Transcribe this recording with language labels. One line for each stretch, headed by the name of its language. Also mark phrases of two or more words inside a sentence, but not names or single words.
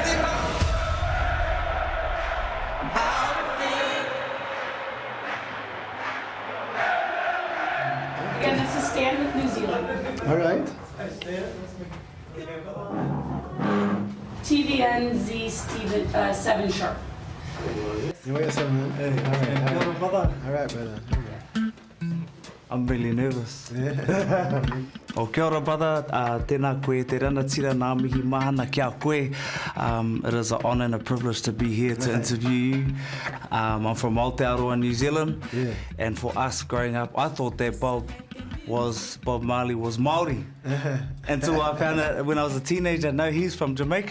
English: Again, this is Stan with New Zealand. All right. TVN Z Steven 7 Sharp. You wait a second, man. Hey, all right, brother. All right, brother. I'm really nervous.
Māori: O kia ora, brother. Tēnā koe te rana tira ngā mihi mahana kia koe.
English: It is an honour and a privilege to be here to interview you. I'm from Aotearoa, New Zealand. Yeah. And for us growing up, I thought that Bob Marley was Maori. Until I found out when I was a teenager, no, he's from Jamaica.